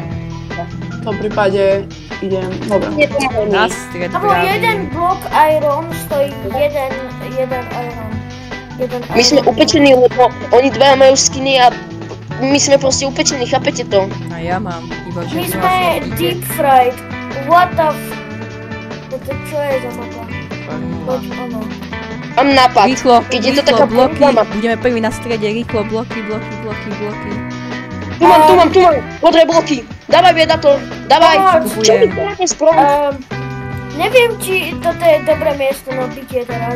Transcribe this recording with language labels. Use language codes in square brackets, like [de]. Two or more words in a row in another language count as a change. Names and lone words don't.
[sk] V tom prípade idem, dobre. Na stred, Alebo jeden blok iron stojí jeden iron. My sme upečení, lebo oni dva majú skiny a my sme proste upečení, chápete to? A ja mám, iba že... My sme [en] deep fried. What the f... [sk] To čo je za mapa? Poď, ono. Mám nápad. Rýchlo, keď je to taká bloky, mapa. budeme prvý na strede, rýchlo, bloky. Tu mám, modré bloky. Dávaj, Vedator, dávaj. Čo mi práve spraviť? Neviem, či toto je dobré miesto na bytie teraz.